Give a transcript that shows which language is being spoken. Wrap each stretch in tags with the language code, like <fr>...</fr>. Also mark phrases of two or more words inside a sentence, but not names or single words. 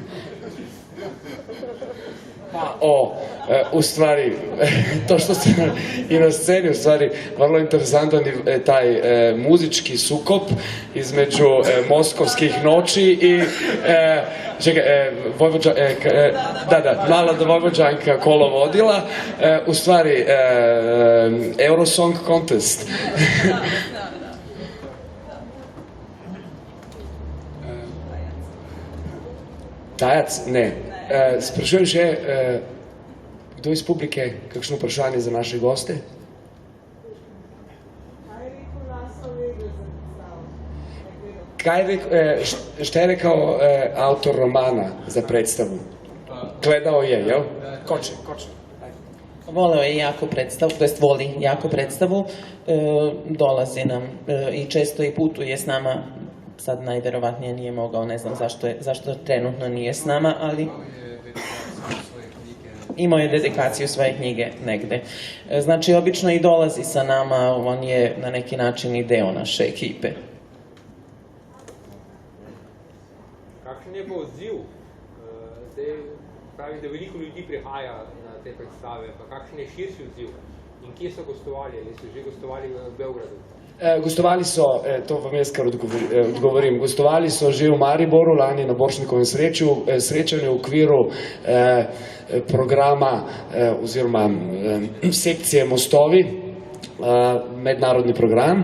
<sr>U stvari, to što ste i na sceni, u stvari, vrlo interesantan je taj muzički sukob između moskovskih noći i mlada Vojvođanka kolo vodila, u stvari, Eurosong Contest. Tajac? Ne.</sr> <sl>Sprašujem še, kdo iz publike, kakšno vprašanje za naše goste?</sl> <sr>Šta je rekao autor romana za predstavu? Gledao je, jel? Koče. Voleo je jako predstavu, to jest voli jako predstavu, dolazi nam i često i putuje s nama. Sad najverovatnije nije mogao, ne znam zašto trenutno nije s nama, ali imao je dedikaciju svoje knjige negde. Znači, obično i dolazi sa nama, on je na neki način i deo naše ekipe.</sr> <sl>Kakšen je pa odziv? Zdaj pravi, da veliko ljudi prihaja na te predstave, pa kakšen je širši odziv? In kje so gostovali? Ali so že gostovali v Beogradu? Gostovali so, to vam jaz kar odgovorim, gostovali so že v Mariboru, lani na Borštnikovem srečanju v okviru programa oziroma sekcije Mostovi, mednarodni program.</sl>